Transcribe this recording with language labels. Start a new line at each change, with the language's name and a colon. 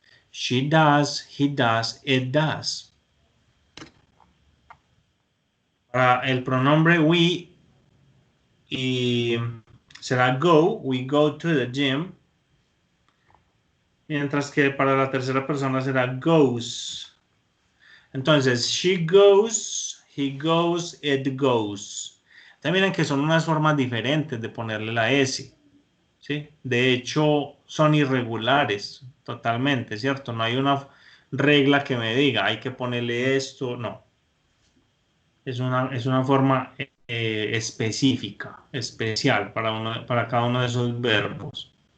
English: She does, he does, it does.
Spanish: Para el pronombre
English: we
Spanish: y será
English: go, we go to the gym.
Spanish: Mientras que para la tercera persona será goes. Entonces,
English: she goes, he goes, it goes.
Spanish: También miren que son unas formas diferentes de ponerle la S. ¿Sí? De hecho, son irregulares totalmente, ¿cierto? No hay una regla que me diga, hay que ponerle esto, no. Es una forma específica, especial para cada uno de esos verbos.